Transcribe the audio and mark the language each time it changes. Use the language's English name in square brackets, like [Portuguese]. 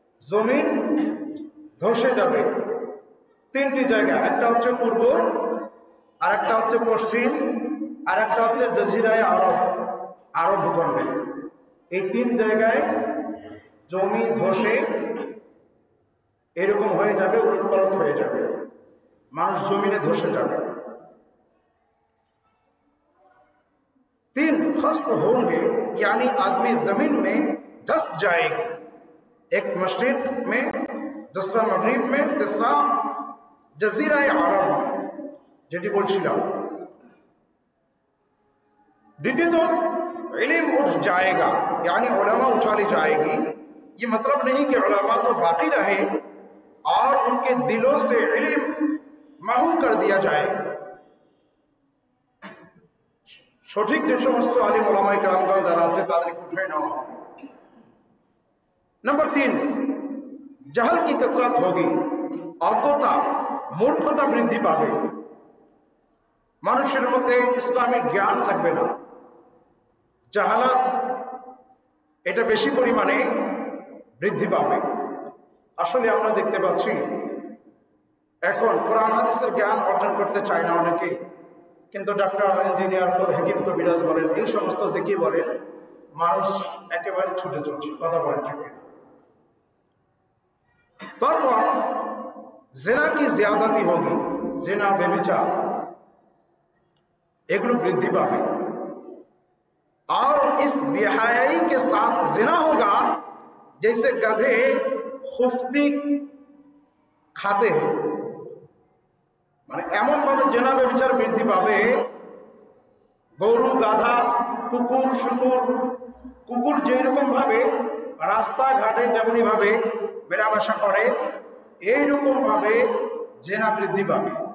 [Bangla] জমিন ধসে যাবে। তিনটি জায়গা, একটা হচ্ছে পূর্ব, আর একটা হচ্ছে পশ্চিম, আর একটা হচ্ছে জাজিরায়ে আরব ভূখণ্ডে। এই তিন জায়গায় জমি ধসে এরকম হয়ে যাবে, উলটপালট হয়ে যাবে, মানুষ জমিনে ধসে যাবে। [Hindi] तीन खस्फ होंगे यानी आदमी जमीन में धस जाएगी, एक मशरिक में, दूसरा मगरिब में, तीसरा जजीराए अरब में। [Bangla] যেটি বলছিলাম, [Hindi] द्वितीयत इल्म उठ जाएगा यानी उलमा उठा ली जाएगी। ये मतलब नहीं कि उलमा तो बाकी रहे और उनके दिलों से इल्म महू कर दिया जाए। [Bangla] সঠিক যে সমস্ত আলিম ওলামায়ে কেরামগণ যারা আছে তাদেরকে উঠাই নেওয়া হবে। [Hindi] नंबर 3, जहल की कसरत होगी, [Bangla] অজ্ঞতা মূর্খতা বৃদ্ধি পাবে। মানুষের মধ্যে ইসলামের জ্ঞান থাকবে না, জাহালাত এটা বেশি পরিমাণে বৃদ্ধি পাবে। আসলে আমরা দেখতে পাচ্ছি এখন কোরআন হাদিসের জ্ঞান অর্জন করতে চায় না অনেকে, কিন্তু ডাক্তার, ইঞ্জিনিয়ার, হাকিম, কবিরাজ বলেন, এই সমস্ত দেখে বলেন মানুষ একেবারে ছুটে চলছে। কথা বলেন ঠিক না? তারপর [Hindi] জিনা কি জিয়াদাতি হোগি, [Bangla] জিনা বেবিচার এগুলো বৃদ্ধি পাবে। [Hindi] और इस बेहयाई के साथ जिना होगा जैसे गधे खुफ्ती खाते हैं। [Bangla] মানে এমন ভাবে জিনা বেবিচার বৃদ্ধি পাবে, গরু, গাধা, কুকুর, শুকুর, কুকুর যেরকম ভাবে রাস্তাঘাটে যেমনি ভাবে মেলামেশা করে, এইরকম ভাবে জিনা বৃদ্ধি পাবে।